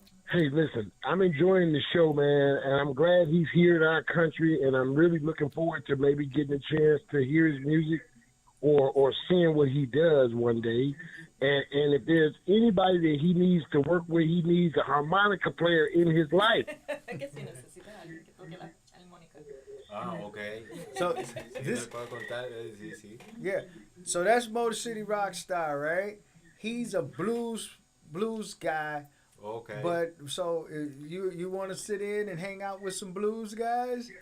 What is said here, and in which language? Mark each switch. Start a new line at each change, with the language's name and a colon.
English: Hey, listen, I'm enjoying the show, man, and I'm glad he's here in our country, and I'm really looking forward to maybe getting a chance to hear his music or seeing what he does one day. And if there's anybody that he needs to work with, he needs a harmonica player in his life.
Spanish: Que si necesitas alguien que toque la armónica.
English: ok. So
Spanish: Sí,
English: this,
Spanish: me puedo contar, sí.
English: yeah. So that's Motor City Rockstar, right? He's a blues guy. Okay. But so you want to sit in and hang out with some blues guys